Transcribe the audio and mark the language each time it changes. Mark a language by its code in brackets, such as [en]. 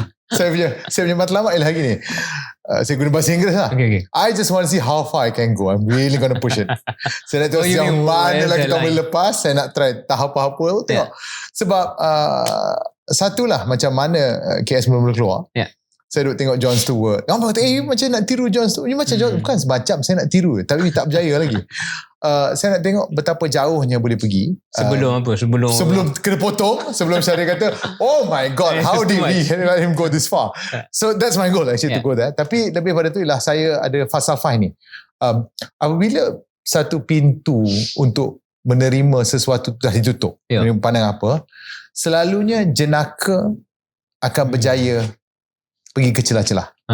[ms] Saya punya matlamat ialah gini. Saya guna bahasa Inggeris lah. [en] Okay. I just want to see how far I can go. I'm really going to push it. [ms] Saya nak tengok yang mana lah kita boleh lepas. Saya nak try tahap apa-apa. Tengok. Sebab satulah macam mana KS mula-mula keluar. Saya duduk tengok Jon Stewart. Orang kata, macam nak tiru Jon Stewart. Ini macam bukan semacam saya nak tiru. Tapi tak berjaya lagi. Saya nak tengok betapa jauhnya boleh pergi. Sebelum kena potong. Sebelum Syahrir kata, [en] oh my God, how did we let him go this far? So that's my goal actually to go there. [ms] Tapi lebih pada tu ialah saya ada falsafah ni. Apabila satu pintu untuk menerima sesuatu dah ditutup, menerima pandang apa, selalunya jenaka akan berjaya pergi ke celah-celah.